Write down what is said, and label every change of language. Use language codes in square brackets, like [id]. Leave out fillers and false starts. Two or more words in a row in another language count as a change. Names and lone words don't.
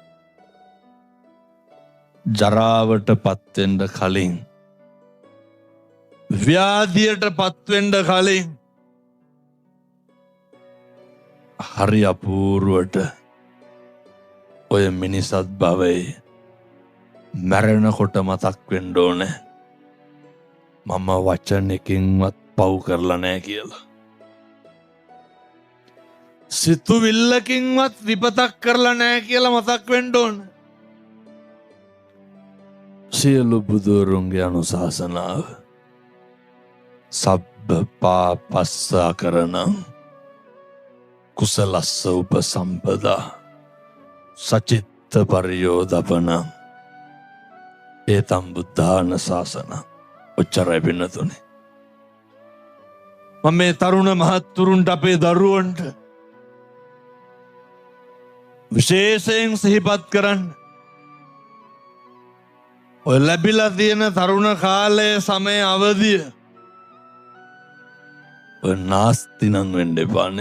[si] ජරාවට පත්වෙන්න කලින් ව්‍යාධියට පත්වෙන්න කලින් හරි අපූර්වට ඔය මිනිසත් භවයේ මැරෙනකොට මතක් වෙන්න ඕනේ මම වචනකින්වත් පව් කරලා නැහැ කියලා. සිතුවිල්ලකින්වත් විපතක් කරලා නැහැ කියලා මතක් වෙන්න ඕනේ. සියලු බුදුරුන්ගේ අනුශාසනාව [pi] සබ්බ පාපස්සා කරණං කුසලස්ස උපසම්පදා සචිත්ත පරියෝදපනං ඒතම් බුද්ධාන ශාසන. [si] ඔච්චරයි පින්නතුනේ. මම මේ තරුණ මහත්තුරුන්ට අපේ දරුවන්ට විශේෂයෙන් සිහිපත් කරන්න. ඔය ලැබිලා තියෙන තරුණ කාලයේ සමය අවදිය ඔය නාස්ති නම් වෙන්න එපා නේ.